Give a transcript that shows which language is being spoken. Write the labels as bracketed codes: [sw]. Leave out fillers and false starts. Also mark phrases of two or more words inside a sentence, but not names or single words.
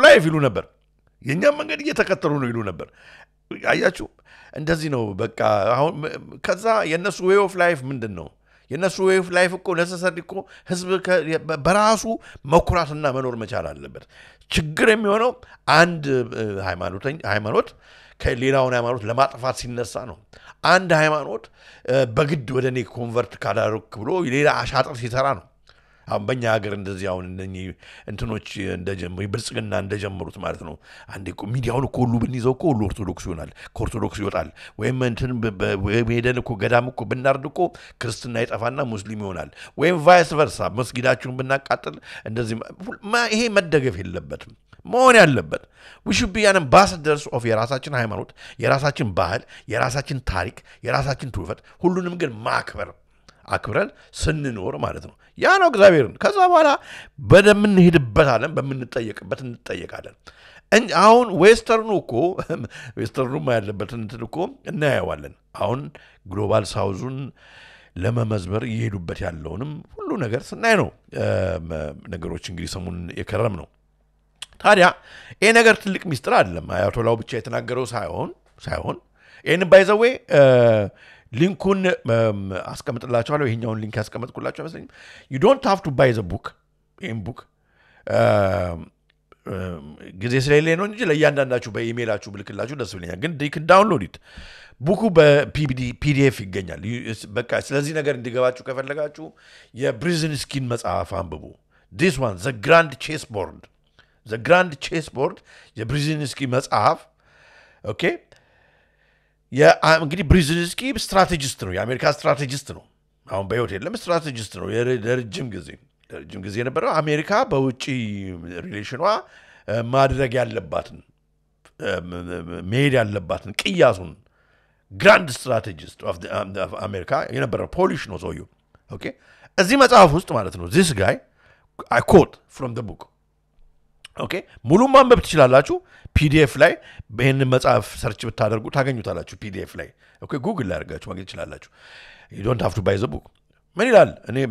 [am] life ይሉ ነበር የኛም መንገድ እየተከተሉ ነው ይሉ ነበር አያችሁ እንደዚህ ነው በቃ አሁን ከዛ የነሱ [en] way of life [am] ምንድነው የነሱ [en] way of life [am] እኮ necessary እኮ ህዝብ በራሱ መኩራትና መኖር መቻል አለበት ችግር የሚሆነው አንድ ሃይማኖት ከሌላውን ሃይማኖት ለማጥፋት ሲነሳ ነው አንድ ሃይማኖት በግድ ወደኔ ኮንቨርት ካላረክ ብሎ ሌላ አሻጥር ሲሰራ ነው አሁን በእኛ ሀገር እንደዚህ አሁን እነኚህ እንትኖች እንደጀመሩ ብልጽግና እንደጀመሩት ማለት ነው አንዴ ሚዲያውን እኮ ሁሉ ብንይዘው እኮ ሁሉ ኦርቶዶክስ ይሆናል ከኦርቶዶክስ ይወጣል ወይም እንትን ሄደን እኮ ገዳም እኮ ብናርድ እኮ ክርስትና ይጠፋና ሙስሊም ይሆናል ወይም [en] vice versa [am] መስጊዳችሁን ብናቃጥል እንደዚህ ይሄ መደገፍ የለበትም መሆን ያለበት [en] we should be an ambassadors of [am] የራሳችን ሃይማኖት የራሳችን ባህል የራሳችን ታሪክ የራሳችን ትውፊት ሁሉንም ግን ማክበር አክብረን ስንኖር ማለት ነው ያ ነው እግዚአብሔርን ከዛ በኋላ በደምን ሄድበት ዓለም በመንጠየቅበት እንጠየቃለን አሁን ዌስተርኑ ያለበት እንትን እኮ እናያዋለን አሁን [en] global south [am] ለመመዝበር ይሄዱበት ያለውንም ሁሉ ነገር ስናይ ነው ነገሮች እንግዲህ ሰሙን የከረም ነው ታዲያ ይሄ ነገር ትልቅ ሚስጥር አይደለም አያቶላው ብቻ የተናገረው ሳይሆን ይሄን [en] by the way [am] ሊንኩን አስቀምጥላችኋለሁ ይሄኛውን ሊንክ አስቀምጥኩላችሁ መሰለኝ [en] you don't have to buy the book in book [am] ጊዜ ስለሌለ ነው እንጂ ለእያንዳንዳችሁ በኢሜይላችሁ ብልክላችሁ ደስ ይለኛል ግን [en] you can download it [am] ቡኩ በፒዲኤፍ ይገኛል በቃ ስለዚህ ነገር እንዲገባችሁ ከፈለጋችሁ የብሪዝንስኪን መጽሐፍ አንብቡ this [en] one the grand chessboard [am] የብሪዝንስኪ መጽሐፍ ኦኬ እንግዲህ ብሪዝንስኪ ስትራቴጂስት ነው የአሜሪካ ስትራቴጂስት ነው አሁን በህይወት የለም ስትራቴጂስት ነው የረጅም ጊዜ የነበረው አሜሪካ በውጪ ሪሌሽኗ ማድረግ ያለባትን መሄድ ያለባትን ቅያሱን [en] grand strategist of America [am] የነበረው ፖሊሽ ነው ሰውየው ኦኬ እዚህ መጽሐፍ ውስጥ ማለት ነው [en] this guy I quote from the book [am] ኦኬ ሙሉ ማንበብ ትችላላችሁ ፒዲኤፍ ላይ በእነ መጽሐፍ ሰርች ብታደርጉ ታገኙታላችሁ ፒዲኤፍ ላይ ኦኬ ጉግል ላይ አድርጋችሁ ማግኘት ትችላላችሁ [en] you don't have to buy the book [am] ምን ይላል እኔ